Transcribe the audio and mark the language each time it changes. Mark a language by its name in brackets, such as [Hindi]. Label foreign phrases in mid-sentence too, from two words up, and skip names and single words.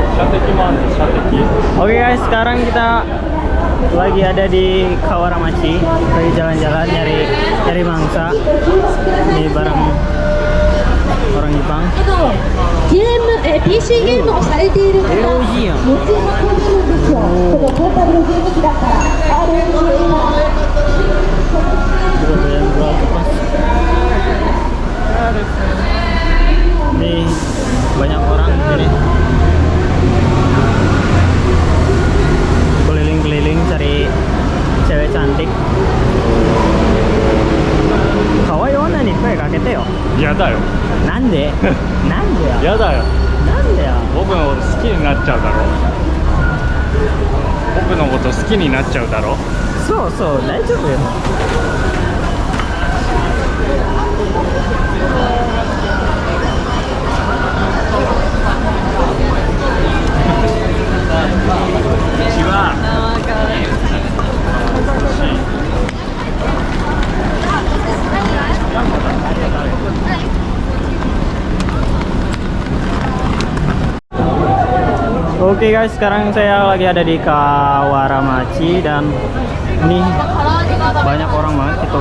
[Indonesian] Oke guys, sekarang kita lagi ada di Kawaramachi, lagi jalan-jalan nyari mangsa. Ini barang orang Jepang. [Japanese] PC ゲームをされている方、持ち運べるんですよ。このポータブルゲーム機だから RNG 今 [Indonesian] Ini banyak orang di sini keliling-keliling cari cewek cantik. [Japanese] 可愛い女に声かけてよ. 嫌だよなんでなんでや嫌だよなんでや僕のこと好きになっちゃうだろ僕のこと好きになっちゃうだろそうそう大丈夫よ。違う [Indonesian] Oke guys, sekarang saya lagi ada di Kawaramachi dan ini banyak orang banget itu.